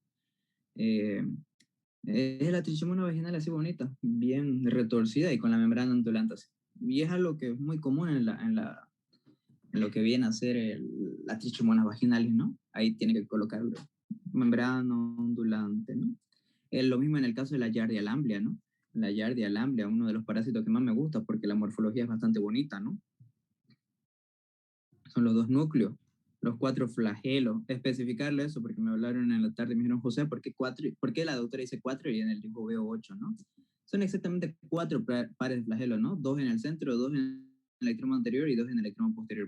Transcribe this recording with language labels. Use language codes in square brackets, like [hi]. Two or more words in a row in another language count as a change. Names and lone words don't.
[es] Eh, es la trichomona vaginal así bonita, bien retorcida y con la membrana ondulante así. Y es algo que es muy común en lo que viene a ser las trichomonas vaginales, ¿no? Ahí tiene que colocarlo. Membrana ondulante, ¿no? Es lo mismo en el caso de la Giardia lamblia, ¿no? La Giardia lamblia, uno de los parásitos que más me gusta porque la morfología es bastante bonita, ¿no? Son los dos núcleos, los cuatro flagelos. Especificarle eso porque me hablaron en la tarde y me dijeron, José, ¿por qué la doctora dice cuatro y en el dibujo veo ocho, ¿no? Son exactamente cuatro pares de flagelos, ¿no? Dos en el centro, dos en el extremo anterior y dos en el extremo posterior.